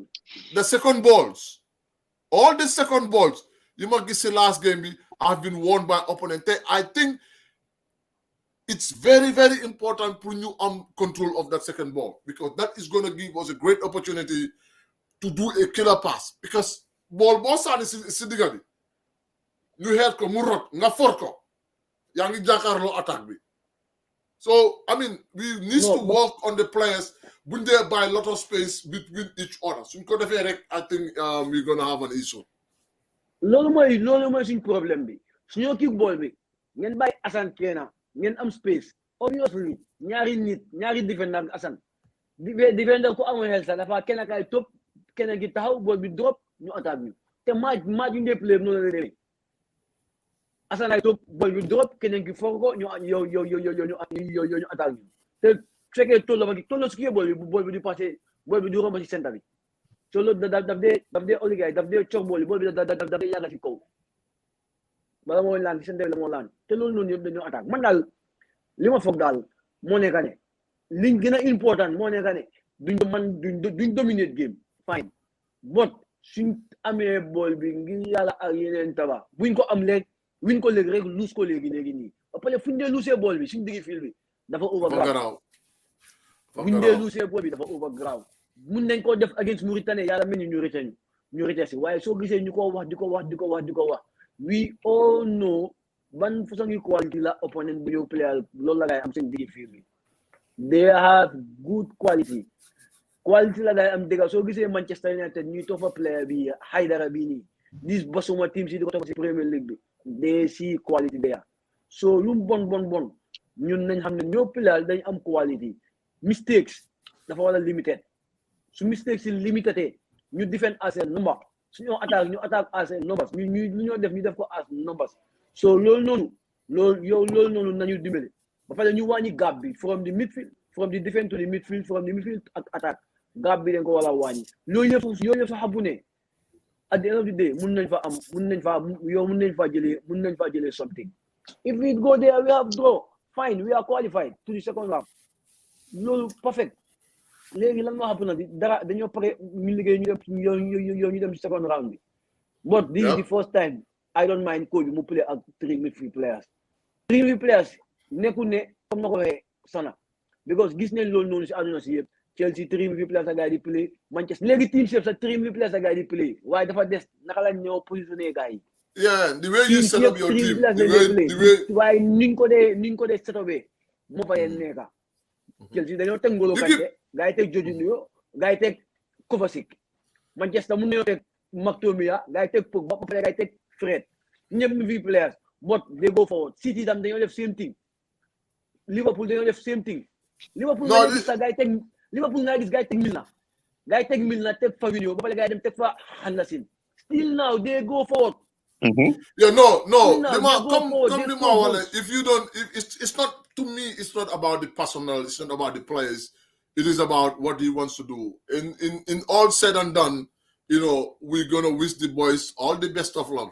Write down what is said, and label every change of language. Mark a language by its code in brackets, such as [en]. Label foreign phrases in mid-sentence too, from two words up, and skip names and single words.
[en] The second balls, all the second balls, you might say last game have been won by opponent. I think it's very, very important for you control of that second ball because that is going to give us a great opportunity to do a killer pass. Because ball is sidigadi. You heard [wo] ko murot nga forko. Yangi jakarlo attack bi. [en] So I mean, we need to work on the players. When they buy a lot of space between each other. So I think we're gonna have an issue. [wo] Loolu mooy suñ problème bi. Suñu kick ball bi. Ngeen bàyyi Assane Kena. Ngeen am space. Obviously, ñaari defender ak Assane. Defender ko amoon xel sax dafa kenn kay top kenn ki taxaw ball bi drop ñu attaque bi. Te match yu ndey play noonu la demee. Assane ay top ball bi drop kenn ki for ko ñu attaque bi. Te fekkee tolloo si kii bool bi di passé bool bi di romb si centre bi so loolu daf dee oligay daf dee cox bool bi daf dee yàgg si kaw bala moo laan centre bi la moo laan te loolu noonu yëpp dañoo attaque man daal li ma foog daal moo nekk ne liñ gën a important moo nekk ne duñ [en] dominate game fine but [wo] suñ amee bool bi ngir yàlla ak yeneen taba buñ ko am léegi win ko léegi rek luus ko léegi nii après fuñ dee luusee bool bi suñ diggi fil bi dafa overgraaw buñ dee luusee bool bi dafa overgraaw mun nañ koo def against Mauritanie yàlla mel ni ñu rete si waaye soo gisee ñu ko wax di ko wax [en] we all know [wo] ban façon yi quality la opponent bu ñëw player loolu la ngay am seen diggi fil bi they [en] have good quality [wo] la ngay am dëgg soo gisee Manchester United ñuy toppa player bi Haidara bi nii dis basuma team si di ko toppa si Premier League bi [en] they see quality there [wo] so lu bon ñun nañ xam ne ñoo player dañ am quality mistakes dafa wala limited su mistakes si limited ñu [en] defend as a number [wo] suñu attaque [en] as a numbers [wo] ñu def ko [en] as numbers [wo] so loolu noonu nañu dimbale ba pare ñu wàññi gap bi [en] from the midfield from the defense to the midfield [wo] from the midfield ak attaque gap bi dañ ko wala wàññi loolu yëpp sax xabu ne [en] at the end of the day [wo] mun nañ fa jëlee [en] something if we go there we have draw fine we are qualified to the second round [wo] loolu perfect léegi lan moo xam na dara dañoo pare ñu liggéey ñu dem ci [en] second round [wo] bi [en] but this is the first time I don't mind coach bi mu play ak 3 midfield players [wo] nekkul ne comme na ko waxee sana because gis nañ loolu noonu si àdduna si yëpp Chelsea [en] 3 midfield players [wo] a gars yi di play Manchester léegi team chef sa [en] 3 midfield players [wo] a gars yi di play waaye dafa des naka la ñoo positionné gars yi [en] the way you set up your team the way [wo] waaye niñ ko dee set up moo fa yeen nekka Chelsea dañoo teg Ngolo Kanté gars yi teg Jorginho gars yi teg Kovacic Manchester mun nañoo teg McTominay gars yi teg Pogba ba pare gars yi teg Fred ñëpp [en] midfield players but they go forward [wo] City tam dañoo def [en] same thing [wo] Liverpool dañoo def [en] same thing [wo] Liverpool nga gis gars yi teg Milner teg Fabinho ba pare gars yi dem teg fa Henderson [en] still now they go forward Yeah, no. Now, Lima, they go come, forward, come, they Lima. score Wale. goals. If you don't, if it's not to me. It's not about the personnel. It's not about the players. It is about what he wants to do. In all said and done, we're gonna wish the boys all the best of luck.